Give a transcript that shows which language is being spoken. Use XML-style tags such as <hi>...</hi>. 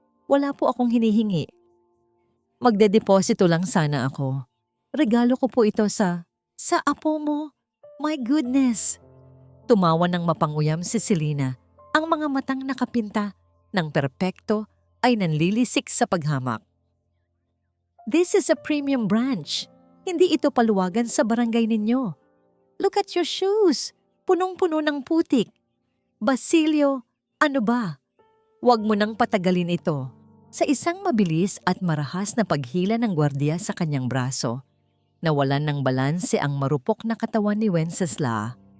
<tl>"Wala po akong hinihingi. Magdedeposito lang sana ako. Regalo ko po ito sa apo mo.</tl> <en>My goodness!"</en> <tl>Tumawa ng mapanguyam si Selena. Ang mga matang nakapinta ng perpekto ay nanlilisik sa paghamak.</tl> <en>"This is a premium branch.</en> <tl>Hindi ito paluwagan sa barangay ninyo.</tl> <en>Look at your shoes.</en> <tl>Punong-puno ng putik. Basilio, ano ba? Huwag mo nang patagalin ito." Sa isang mabilis at marahas na paghila ng gwardiya sa kanyang braso, nawalan ng balanse ang marupok na katawan ni Wenceslao.</tl>